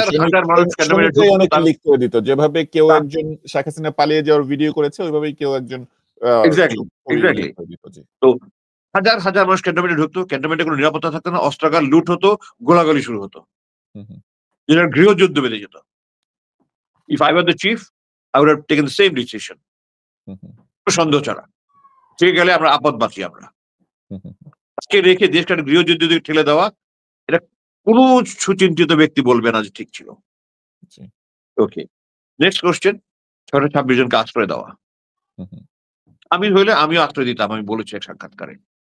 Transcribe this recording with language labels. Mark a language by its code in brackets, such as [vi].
[bn] হাজার হাজার মানুষ ক্যান্টনমেন্টে শ্রমিকরাই ঢুকতো, অনেকে লিক করে দিত। যেভাবে কেউ একজন শেখ হাসিনা পালিয়ে যাওয়ার ভিডিও করেছে, ওইভাবেই কেউ একজন এক্সাক্টলি, লিক এক্সাক্টলি। করে দিত। জি। তো হাজার হাজার মানুষ ক্যান্টনমেন্টে ঢুকতো, ক্যান্টনমেন্টে কোনো নিরাপত্তা থাকতো না, অস্ত্রাগার লুট হতো, গোলাগুলি শুরু হতো। হুম, হুম, যেটা গৃহযুদ্ধ বেঁধে যেত। [en] If I were the chief, I would have taken the same decision. [bn] হুম, হুম, সন্দেহ ছাড়া। ঠিক গেলে আমরা আপদ বাঁচি আমরা। হুম, হুম, আজকে রেখে দেশকে একটা গৃহযুদ্ধের দিকে ঠেলে দেওয়া, এটা কোনো সুচিন্তিত ব্যক্তি বলবে না যে ঠিক ছিল। জি। ওকে। নেক্সট কোয়েশ্চেন, 626 জনকে আশ্রয় দেওয়া। হুম, হুম, আমি হইলে আমিও আশ্রয় দিতাম, আমি বলেছি এক সাক্ষাৎকারে।